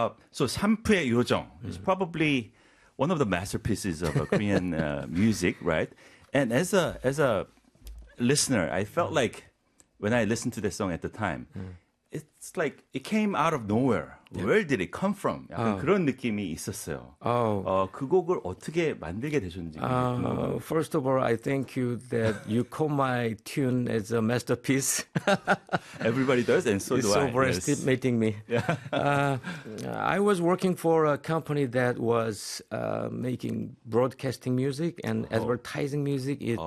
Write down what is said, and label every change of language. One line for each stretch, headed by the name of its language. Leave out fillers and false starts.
English: So 삼프의 요정 is probably one of the masterpieces of Korean music, right? And as a listener, I felt like when I listened to this song at the time, it's like it came out of nowhere. Yeah. Where did it come from?
Korean: 약간 그런 느낌이 있었어요. Oh. 그 곡을 어떻게 만들게 되셨는지.
English: First of all, I thank you that you call my tune as a masterpiece. Everybody does, and so it's do so I. It's so overestimating me. Yeah. I was working for a company that was making broadcasting music and advertising music